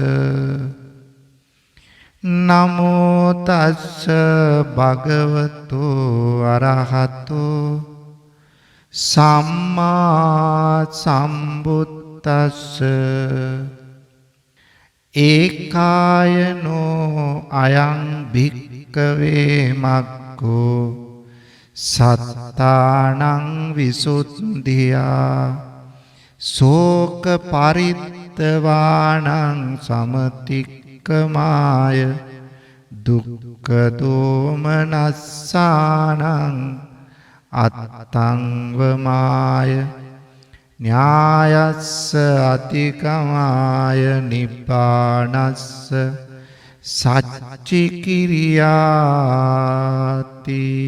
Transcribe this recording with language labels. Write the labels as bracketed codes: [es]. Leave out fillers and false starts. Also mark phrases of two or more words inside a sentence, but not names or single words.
[pi] නමෝ තස්ස භගවතු අරහතු සම්මා සම්බුද්දස්ස. ඒකායනෝ අයං භික්කවේ මග්ගෝ සත්තානං විසුද්ධියා සෝක පරිත්තවානං සමතික්කමාය දුක්ඛ දෝමනස්සානං අත්තංවමාය ඥායස්ස අතිකමාය නිබ්බානස්ස සච්චි කිරියාති.